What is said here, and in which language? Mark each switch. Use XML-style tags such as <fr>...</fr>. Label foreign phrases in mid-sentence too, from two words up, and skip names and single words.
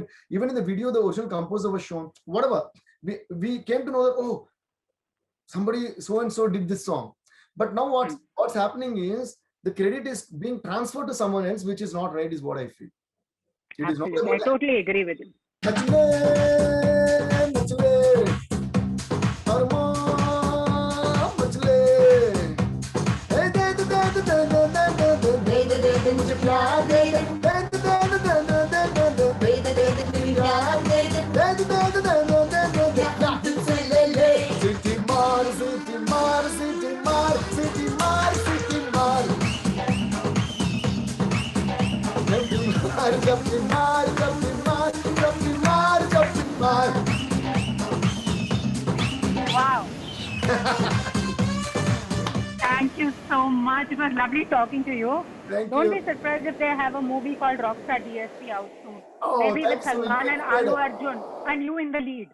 <en>Even in the video, the original composer was shown. Whatever. We came to know that, oh, somebody so and so did this song. But now what's happening is the credit is being transferred to someone else, which is not right, is what I feel. It is not Absolutely. I totally agree with you.</en> <hi>मचले, मचले, अरमान मचले. हे, दे दे दे दे दे दे दे दे, मुझे प्यार दे दे, दे दे दे दे दे दे, प्यार दे दे, दे दे दे दे, तुझसे ले ले. सीटी मार, सीटी मार, सीटी मार, सीटी मार, सीटी मार. जंप मार, जंप मार, जंप मार, जंप मार.</hi> <en>Wow. Thank you so much. It was lovely talking to you. Don't be surprised if they have a movie called Rockstar DSP out soon. Maybe with Salman and Allu Arjun and you in the lead.</en>